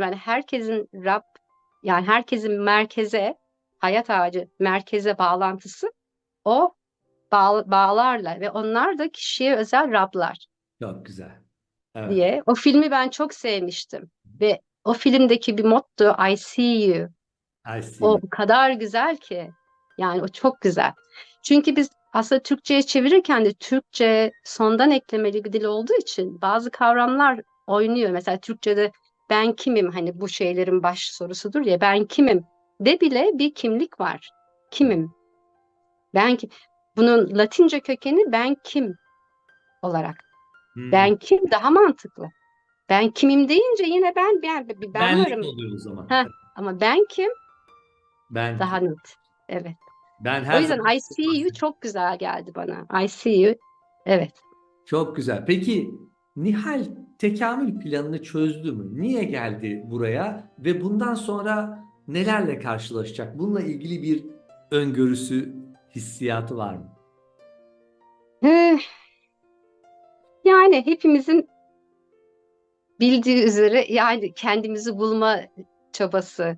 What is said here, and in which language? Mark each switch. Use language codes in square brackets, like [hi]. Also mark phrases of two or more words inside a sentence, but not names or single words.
[tr] Yani herkesin Rab yani herkesin merkeze hayat ağacı merkeze bağlantısı o bağlarla ve onlar da kişiye özel Rablar Çok güzel. Evet. diye. O filmi ben çok sevmiştim ve o filmdeki bir motto [en] I see you. I see [tr] O [en] you. [tr] o kadar güzel ki. Yani o çok güzel. Çünkü biz aslında Türkçe'ye çevirirken de Türkçe sondan eklemeli bir dil olduğu için bazı kavramlar oynuyor. Mesela Türkçe'de ben kimim hani bu şeylerin baş sorusudur ya ben kimim de bile bir kimlik var. Kimim? Ben kim? Bunun Latince kökeni ben kim olarak. Hmm. Ben kim daha mantıklı. Ben kimim deyince yine ben Benlik varım. oluyor o zaman. Heh, ama ben kim? Ben Daha kim? net. Evet. Ben O her zaman yüzden [en] I see you [tr] çok güzel geldi bana. [en] I see you. [tr] Evet. çok güzel. Peki Nihal tekamül planını çözdü mü? Niye geldi buraya ve bundan sonra nelerle karşılaşacak? Bununla ilgili bir öngörüsü, hissiyatı var mı? Eh, yani hepimizin bildiği üzere yani kendimizi bulma çabası.